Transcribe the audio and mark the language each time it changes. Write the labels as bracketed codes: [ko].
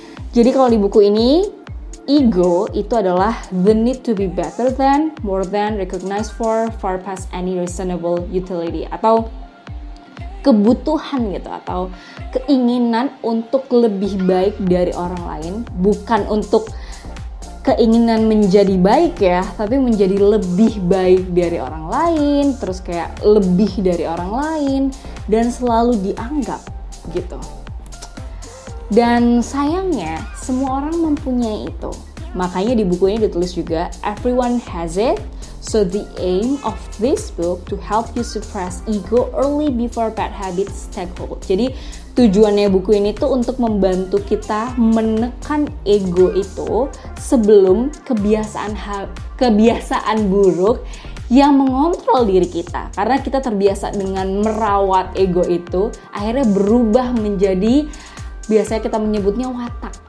[id] Jadi kalau di buku ini, ego itu adalah the need to be better than, more than, recognized for, far past any reasonable utility, atau kebutuhan gitu, atau keinginan untuk lebih baik dari orang lain, bukan untuk keinginan menjadi baik ya, tapi menjadi lebih baik dari orang lain, terus kayak lebih dari orang lain, dan selalu dianggap gitu. Dan sayangnya semua orang mempunyai itu. Makanya di buku ini ditulis juga everyone has it. [en] So the aim of this book to help you suppress ego early before bad habits take hold. [id] Jadi tujuannya buku ini tuh untuk membantu kita menekan ego itu sebelum kebiasaan buruk yang mengontrol diri kita. Karena kita terbiasa dengan merawat ego itu, akhirnya berubah menjadi, biasanya kita menyebutnya watak.